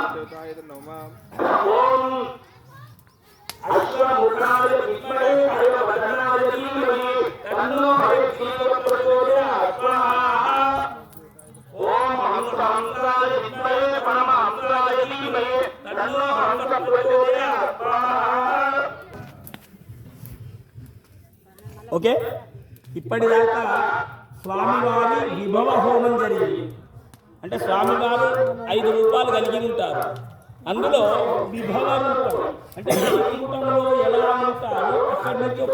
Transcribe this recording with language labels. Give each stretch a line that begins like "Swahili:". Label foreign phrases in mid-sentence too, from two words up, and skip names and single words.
Sanskrit: ओम अश्वमुखाय विद्महे हयवदनाय धीमहि तन्नो हयग्रीव प्रचोदयात् स्वाहा। ओम हंसाय विद्महे परमहंसाय धीमहि तन्नो हंस प्रचोदयात् स्वाहा।
Telugu: ఓకే, ఇప్పటిదాకా స్వామివారి విభవ హోమం జరిగింది. అంటే స్వామివారు 5 రూపాలు కలిగి ఉంటారు. అందులో విభవ రూపం అంటే వైకుంఠంలో ఎలా ఉంటారు అక్కడి నుంచి ఒక